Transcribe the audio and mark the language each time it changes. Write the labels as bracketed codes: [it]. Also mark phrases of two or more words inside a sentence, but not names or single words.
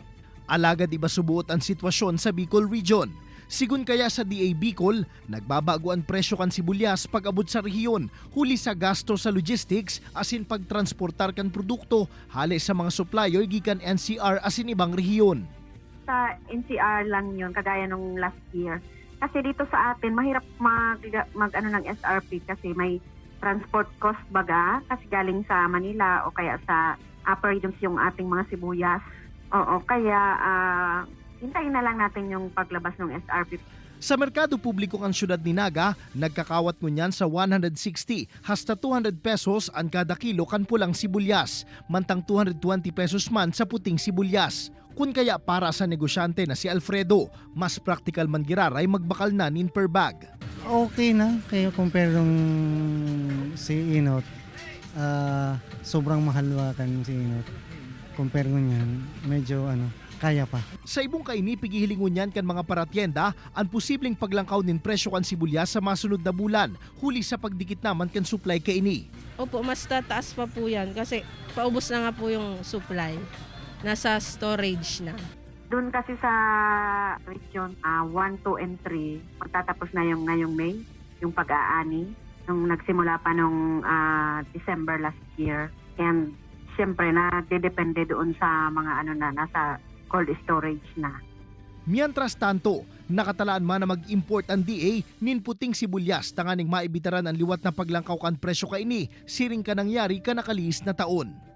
[bik] Alagad iba subuot ang sitwasyon sa Bicol Region. Sigun kaya sa DA Bicol, nagbabago ang presyo kan sibulyas pag abot sa rehiyon, huli sa gasto sa logistics asin pagtransportar kan produkto hali sa mga supplier gikan NCR asin ibang rehiyon. [tl] Sa NCR lang yun, kagaya nung [en] last year. [tl] Kasi dito sa atin, mahirap mag ng SRP kasi may transport cost baga kasi galing sa Manila o kaya sa upper regions yung ating mga sibuyas. Oo, kaya hintayin na lang natin yung paglabas ng SRP. [bik] Sa merkado publiko ang syudad ni Naga, nagkakawat ngunyan sa 160 hasta 200 pesos ang kada kilo kan pulang sibulyas, mantang 220 pesos man sa puting sibulyas. Kun kaya para sa negosyante na si Alfredo, mas practical man giraray magbakal na nin per bag. [tl] Okay na, kaya compare nung si Inot, sobrang mahal kan si Inot. Compare ngunyan, medyo kaya pa. [bik] Sa ibong kaini, pigihilingon yan kan mga paratyenda ang posibleng paglangkaw nin presyo kan sibulyas sa masunod na bulan, huli sa pagdikit naman kan supply kaini. [tl] Opo, mas tataas pa po yan kasi paubos na nga po yung supply. Nasa storage na. Doon kasi sa region 1, 2, and 3, magtatapos na yung ngayong May, yung pag-aani, nung nagsimula pa nung December [en] last year. [tl] And siyempre, nadedepende doon sa mga nasa [en] cold storage [tl] na. [bik] Mientras tanto, nakatalaan man na mag-import ang DA nin puting sibulyas tanganing maibitaran ang liwat na paglangkaw kan presyo kaini, siring ka nangyari ka nakaliis na taon.